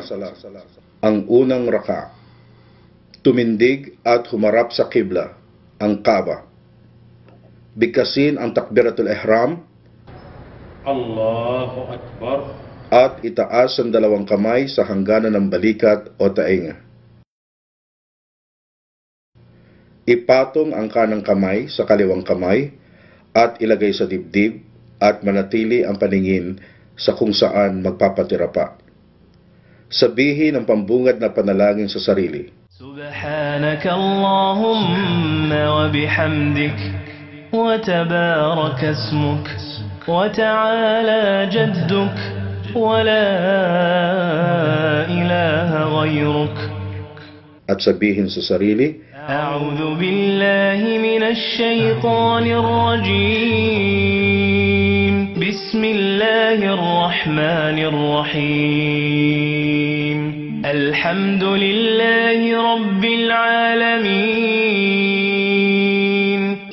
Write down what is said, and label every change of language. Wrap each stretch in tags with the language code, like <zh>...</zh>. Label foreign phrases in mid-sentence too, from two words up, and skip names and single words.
<tl>Ang unang raka. Tumindig at humarap sa kibla, ang Kaaba. Bigkasin ang</tl> <ar>تكبيرة الإحرام. الله أكبر.</ar> <tl>At itaas ang 2 kamay sa hangganan ng balikat o tainga. Ipatong ang kanang kamay sa kaliwang kamay at ilagay sa dibdib at manatili ang paningin sa kung saan magpapatira pa. Sabihin ang pambungad na panalangin sa sarili.</tl> <ar>سبحانك اللهم وبحمدك وتبارك اسمك وتعالى جدك ولا إله غيرك.</ar> <tl>At sabihin sa sarili,</tl> <ar>أعوذ بالله من الشيطان الرجيم. بسم الله الرحمن الرحيم. الحمد لله رب العالمين.</ar>